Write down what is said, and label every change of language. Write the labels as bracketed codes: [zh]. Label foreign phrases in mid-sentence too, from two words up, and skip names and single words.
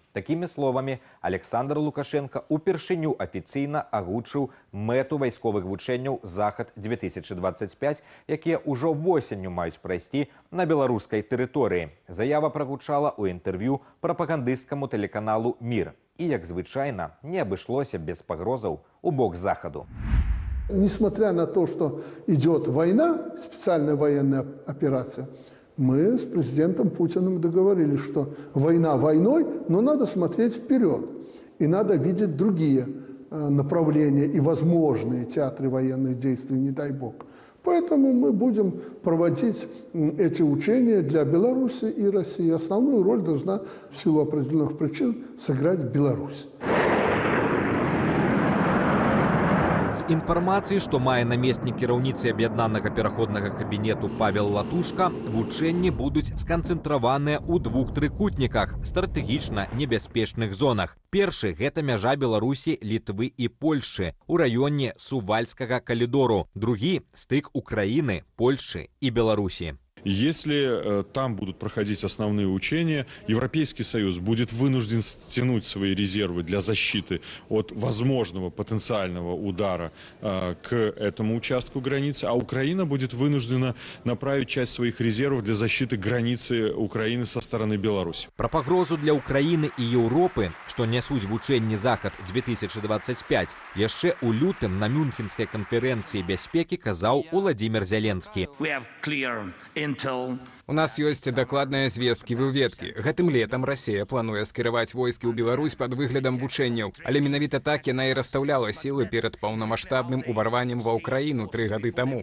[be] Такімі словамі Александр Лукашенко упершыню афіцыйна агучыў мэту вайсковых вучэнняў «Захад-2025», якія ўжо восенню маюць прайсці на беларускай тэрыторыі. Заява прагучала ў інтэрв'ю прапагандысцкаму тэлеканалу «Мір». І, як звычайна, не абышлося без пагрозаў у бок Захаду. [ru] Несмотря на то, что идет война, специальная военная операция, мы с президентом Путиным договорились, что война войной, но надо смотреть вперед. И надо видеть другие направления и возможные театры военных действий, не дай бог. Поэтому мы будем проводить эти учения для Беларуси и России. Основную роль должна в силу определенных причин сыграть Беларусь. [be] З інфармацыі, што мае намеснік кіраўніцы аб'яднанага пераходнага кабінету Павел Латушка, вучэнні будуць сканцэнтраваныя ў двух трыкутніках стратэгічна небяспечных зонах. Першы – гэта мяжа Беларусі, Літвы і Польшчы у раёне Сувальскага калідору. Другі – стык Украіны, Польшчы і Беларусі. [ru] Если там будут проходить основные учения, Европейский Союз будет вынужден стянуть свои резервы для защиты от возможного потенциального удара к этому участку границы, а Украина будет вынуждена направить часть своих резервов для защиты границы Украины со стороны Беларуси. [be] Про пагрозу [ru] для Украины и Европы, что [be] несуць вучэнні Захад-2025, яшчэ у лютым на Мюнхенскай канферэнцыі бяспекі казаў Уладзімір Зеленскі. У нас ёсць дакладныя звесткі выведкі. Гэтым летам Расія плануе скіраваць войскі ў Беларусь пад выглядам вучэнняў, але менавіта так яна і расстаўляла сілы перад паўнамаштабным уварваннем ва ўкраіну 3 гады таму.